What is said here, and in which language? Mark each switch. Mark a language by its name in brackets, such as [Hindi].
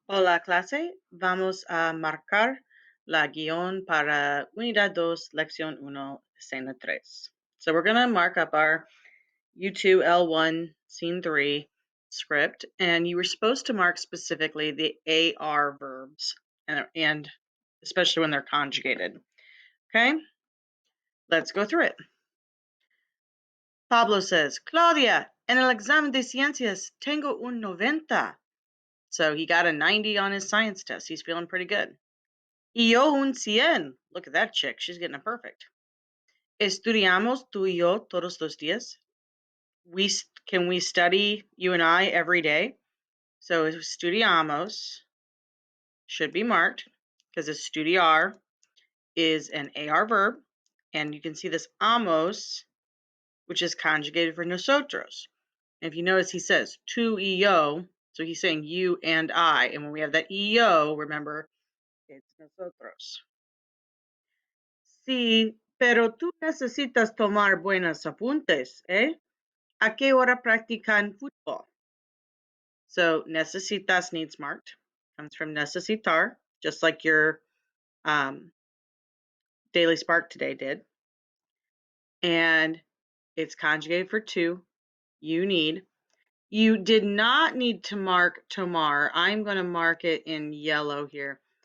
[Spanish] Hola clase, vamos a marcar la guión para unidad 2, lección 1, escena 3. [English] So we're going to mark up our U2L1 scene 3 script, and you were supposed to mark specifically the AR verbs, and especially when they're conjugated. Okay, let's go through it. Pablo says, [Spanish] Claudia, en el examen de ciencias tengo un 90. [English] So he got a 90 on his science test. He's feeling pretty good. [Spanish] Y yo un 100. [English] Look at that chick. She's getting a perfect. [Spanish] Estudiamos tú y yo todos los días. [English] Can we study, you and I, every day? So estudiamos should be marked because estudiar is an AR verb. And you can see this amos, which is conjugated for nosotros. And if you notice, he says tú y yo. So he's saying you and I. And when we have that yo, remember, it's nosotros. [Spanish] Sí, pero tú necesitas tomar buenos apuntes, ¿eh? ¿A qué hora practican fútbol? [English] So necesitas needs marked. Comes from necesitar, just like your Daily Spark today did. And it's conjugated for to. You need. You did not need to mark tomar. I'm going to mark it in yellow here.